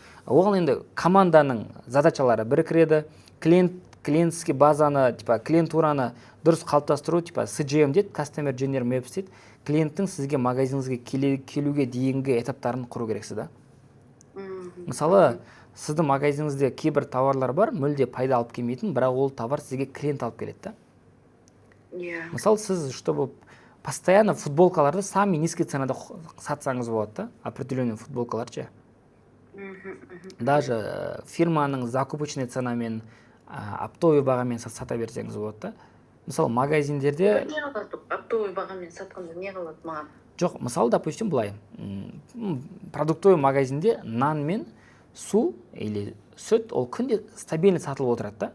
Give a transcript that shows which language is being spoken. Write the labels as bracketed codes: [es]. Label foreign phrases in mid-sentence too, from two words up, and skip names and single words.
[kk] Оған енді команданың задачалары біріктіреді, клиентский базаны, типа клиентураны дұрыс қалыптастыру, типа CGM дейді, Customer Journey Maps дейді, клиенттің сізге магазиніңізге келуге дейінгі этаптарын құру керексіз да. Мысалы, сіздің магазиніңізде кейбір товарлар бар, мүлде пайда алып келмейтін, бірақ ол товар сізге клиент алып келеді да. Мысалы, сіз, [ru] чтобы постоянно [kk] футболкаларды [ru] сами низкий [kk] ценада сатсаңыз болады да, определенный футболкалар ше. Даже фирманың закупочный ценамен, оптовый бағамен сата берсеңіз болады да. Мысалы, магазиндерде... Не қалады? Оптовый бағамен сатқанда не қалады маған? Жоқ, мысалы, допустим, бұлай. Продуктовый магазинде нан мен су или сүт, ол күнде стабильно сатылып отырады да.